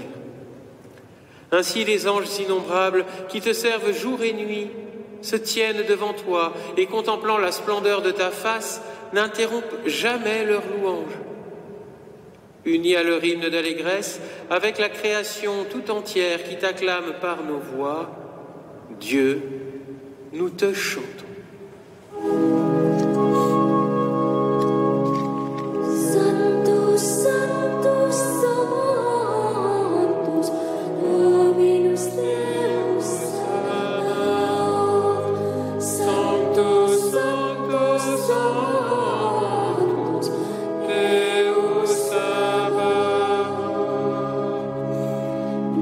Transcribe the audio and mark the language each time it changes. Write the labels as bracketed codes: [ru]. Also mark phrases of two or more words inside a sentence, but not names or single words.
[fr] Ainsi, les anges innombrables qui te servent jour et nuit se tiennent devant toi et, contemplant la splendeur de ta face, n'interrompent jamais leur louange. Unis à leur hymne d'allégresse, avec la création tout entière qui t'acclame par nos voix, Dieu, nous te chantons. [la] Sanctus, Sanctus, Sanctus, Dominus Deus Sabaoth. Sanctus, Sanctus, Sanctus, Deus Sabaoth.